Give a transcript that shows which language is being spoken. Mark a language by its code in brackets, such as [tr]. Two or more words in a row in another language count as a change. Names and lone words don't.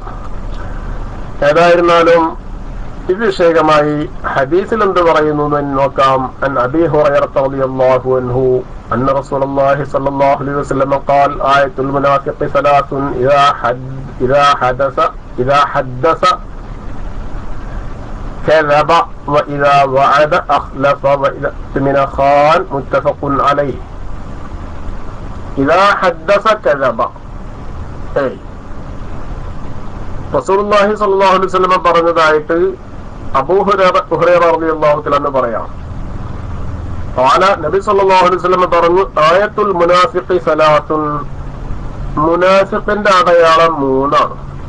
[ml] ഏതായിരുന്നാലും ഇത് വിഷയകമായി ഹദീസിൽ എന്ത് പറയുന്നു എന്ന് നോക്കാം. [ar] عن أبي هريرة رضي الله عنه أن رسول الله صلى الله عليه وسلم قال آية المنافق ثلاث إذا حدث كذب وإذا وعد أخلف وإذا اؤتمن خان متفق عليه. إذا حدث كذب. رسول الله صلى الله عليه وسلم [ml] പറഞ്ഞതായിട്ട് അബൂ ഹുറൈറ [ar] رضي الله تعالى [ml] പറയാം. നബി [ar] صلى الله عليه وسلم [ml] പറഞ്ഞു, [ar] آية المنافق ثلاث, [ml] മുനാഫിഖിന്റെ അടയാളം 3 ആണ്.